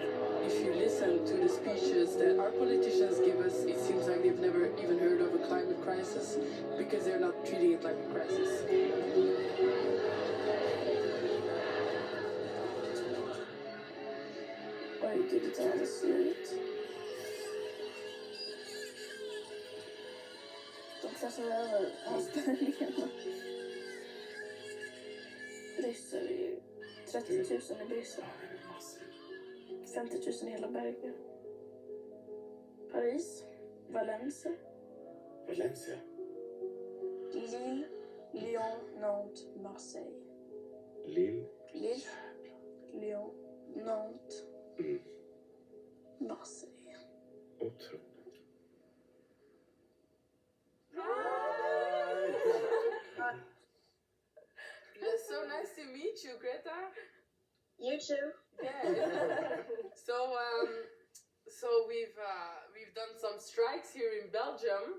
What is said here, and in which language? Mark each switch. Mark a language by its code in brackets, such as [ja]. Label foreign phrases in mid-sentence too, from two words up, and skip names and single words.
[en] If you listen to the speeches that our politicians give us, it seems like they've never even heard of a climate crisis because they're not treating it like a crisis. Why did it all slut? [sv] De klassar över anställningarna. Bryssel är ju 30 000 i Bryssel. 50 000 i hela Belgien. Paris, Valencia, Valencia. Lille, Lyon, Nantes, Marseille. Lille. Lille, Lyon, Nantes, Marseille. Otroligt. [en] It's so nice to meet you, Greta. You too. Yeah. So we've done some strikes here in Belgium.